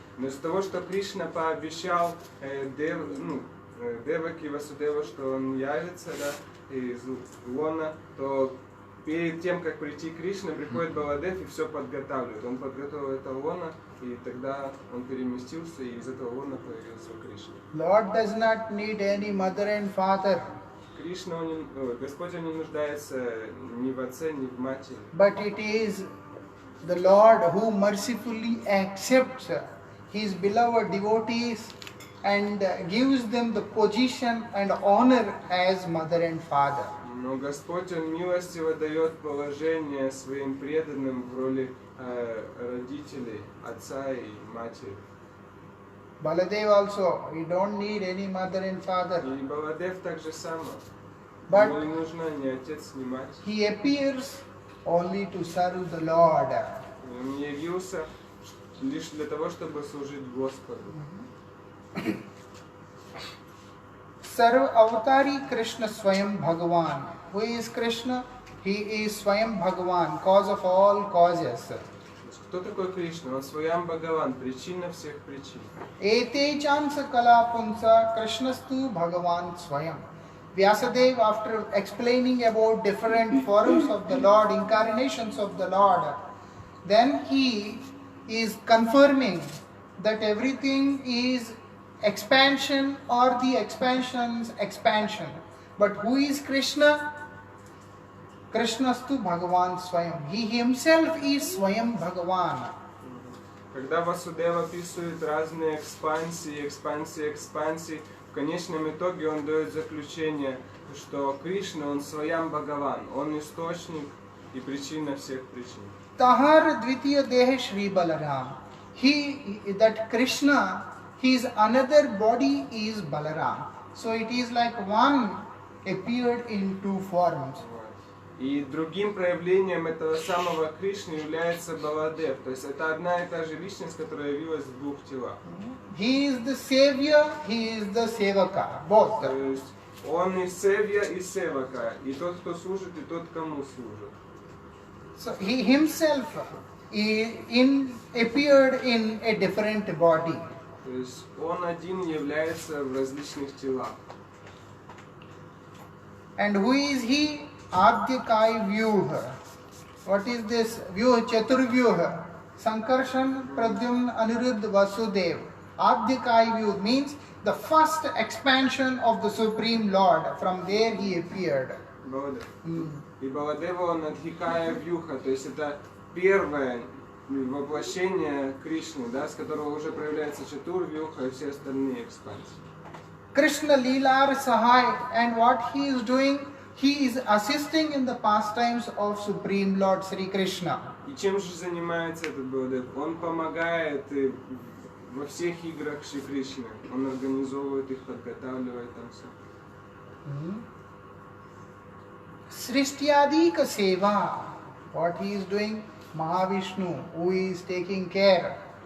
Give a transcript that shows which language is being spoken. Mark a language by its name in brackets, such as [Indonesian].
[Russian] Но из-за того, что Кришна пообещал Деваки Васудеву, что он явится из лона, то перед тем, как прийти Кришна, приходит Баладев и все подготавливает. Он подготовил это лона, и тогда он переместился, и из этого лона появился Кришна. [English] Lord does not need any mother and father, [Russian] Кришна, Господь не нуждается ни в отце, ни в матери. [English] but it is the Lord who mercifully accepts his beloved devotees and gives them the position and honor as mother and father. [Russian] Но Господь, Он милостиво дает положение своим преданным в роли родителей, отца и матери. [English] Baladev also, he don't need any mother and father, [Russian] И Баладев так же само. [English] But- [Russian] Ему не нужна ни отец, ни мать. [English] he appears only to serve the Lord. [Russian] Он явился лишь для того, чтобы служить Господу. [Sanskrit] Sarva Avatari Krishna Swayam Bhagavan. [English] Who is Krishna? He is Swayam Bhagavan, cause of all causes. [Russian] Кто такой Кришна? Он Своям Бхагаван, причина всех причин. [Sanskrit] Ete chansa kala punsa Krishnastu Bhagavan Swayam. [English] Vyasadeva, after explaining about different forms of the Lord, incarnations of the Lord, then he is confirming that everything is expansion or the expansion's expansion. But who is Krishna? [Sanskrit] Krishnastu Bhagavan Swayam. [English] He himself is Swayam Bhagavan. [Russian] Когда Васудева описывает разные экспансии, в конечном итоге он дает заключение, что Кришна, он Своям Бхагаван, он источник и причина всех причин. [Bangla] Tahar Dvitiya Dehe Shri Balaram. [English] That Krishna, his another body is Balaram. So it is like one appeared in two forms. [Russian] И другим проявлением этого самого Кришны является Баладев. То есть это одна и та же личность, которая явилась в двух телах. [English] He is the savior, he is the sevaka, both. [Russian] То есть он и Севья, и Севака, и тот, кто служит, и тот, кому служит. [English] So he himself appeared in a different body. [Russian] То есть он один является в различных телах. [English] And who is he? Adyakai Vyuha. What is this? Vyuha, Chaturvyuha. Sankarshan, Pradyumna, Aniruddha, Vasudev. Adyakai Vyuha means the first expansion of the Supreme Lord. From there he appeared. [Russian] Баладев. И Баладева он Адхикая Вьюха, то есть это первое воплощение Кришны, да, с которого уже проявляется Чатур, Вьюха и все остальные экспансии. [English] Krishna Leela Sahai, and what he is doing, he is assisting in the pastimes of Supreme Lord Sri Krishna. [Russian] И чем же занимается этот Баладев? Он помогает во всех играх Шри Кришны. Он организовывает их, подготавливает там все. [English] Srishthyadika Seva, what he is doing, Mahavishnu, who is taking care.